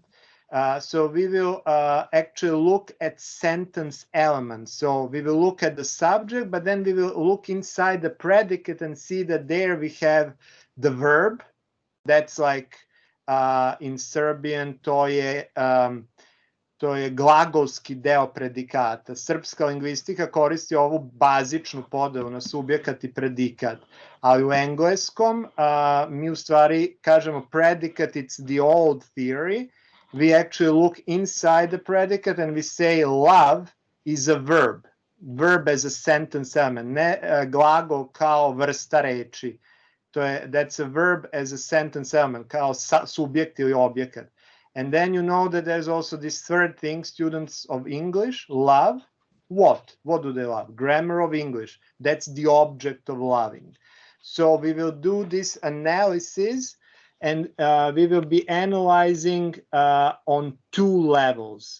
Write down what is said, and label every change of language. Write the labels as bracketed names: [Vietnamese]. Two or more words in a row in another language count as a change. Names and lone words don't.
[English] So we will actually look at sentence elements. So we will look at the subject, but then we will look inside the predicate and see that there we have the verb. That's like in Serbian, [Serbian] to je glagolski deo predikata. Srpska lingvistika koristi ovu bazičnu podelu na subjekat i predikat. Ali u engleskom mi u stvari kažemo [English] predicate, it's the old theory, we actually look inside the predicate and we say love is a verb. Verb as a sentence element, [Serbian] ne glagol kao vrsta reči. [English] That's a verb as a sentence element, [Serbian] kao subjekt ili objekat. [English] And then you know that there's also this third thing, students of English, love. What? What do they love? Grammar of English. That's the object of loving. So we will do this analysis and we will be analyzing on 2 levels.